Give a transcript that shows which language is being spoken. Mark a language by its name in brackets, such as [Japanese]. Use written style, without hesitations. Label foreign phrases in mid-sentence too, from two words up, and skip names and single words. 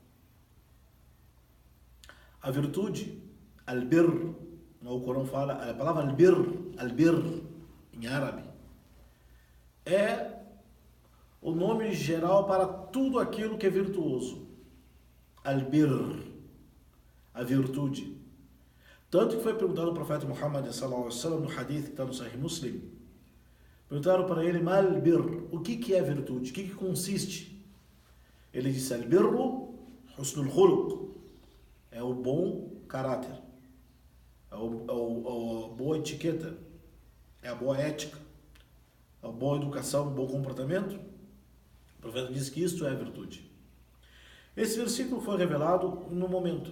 [Portuguese] A virtude, al-bir, o Corão fala, a palavra al-bir, em árabe, é o nome geral para tudo aquilo que é virtuoso. Al-bir, a virtude. Tanto que foi perguntado ao profeta Muhammad [Arabic] صلى الله عليه وسلم [Portuguese] no hadith que está no Sahih Muslim. Perguntaram para ele, mal-bir, o que é virtude? O que consiste? Ele disse, [Arabic] البر حسن الخلق, [Portuguese] é o bom caráter, é a boa etiqueta, é a boa ética, é a boa educação, o bom comportamento. O profeta diz que isto é a virtude. Esse versículo foi revelado no momento.